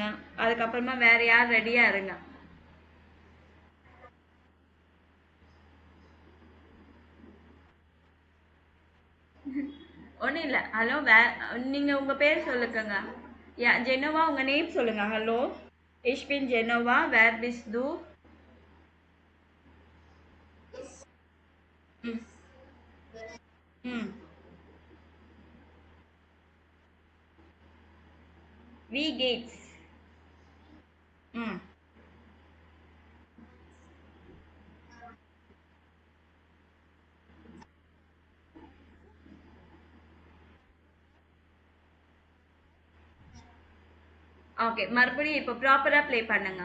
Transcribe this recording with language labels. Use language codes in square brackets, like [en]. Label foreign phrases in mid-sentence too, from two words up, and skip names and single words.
[ta] அதுக்கப்புறமா வேற யார் ரெடியா இருங்க. ஒன்றும் இல்லை. ஹலோ, நீங்க உங்க பேர் சொல்லுங்க. ஜெனோவா, உங்க நேம் சொல்லுங்க. ஹலோ, [de] ich bin ஜெனோவா, wer bist du? ம் ம் wie geht's. [ta] ம் ஓகே, மறுபடியும் இப்போ ப்ராப்பரா ப்ளே பண்ணுங்க.